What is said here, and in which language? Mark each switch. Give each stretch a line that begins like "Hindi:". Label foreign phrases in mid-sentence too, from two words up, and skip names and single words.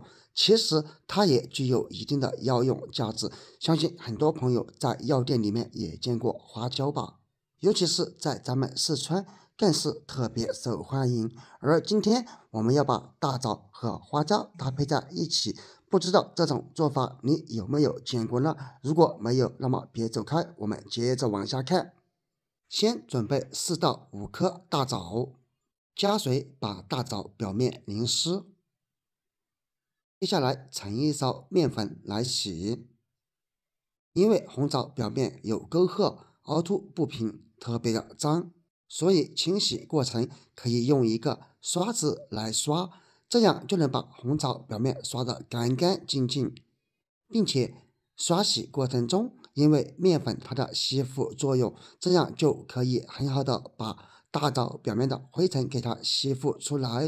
Chinese: 其實它也具有一定的藥用價值，相信很多朋友在藥店裡面也見過花椒吧，尤其是在咱們四川更是特別受歡迎。而今天我們要把大棗和花椒搭配在一起，不知道這種做法你有沒有見過呢？如果沒有，那麼別走開，我們接着往下看。先準備4到5顆大棗，加水把大棗表面淋濕。接下來盛一勺麵粉來洗，因為紅棗表面有溝壑，凹凸不平，特別的髒，所以清洗過程可以用一個刷子來刷，這樣就能把紅棗表面刷得乾乾淨淨，並且刷洗過程中，因為麵粉它的吸附作用，這樣就可以很好的把大棗表面的灰塵給它吸附出來。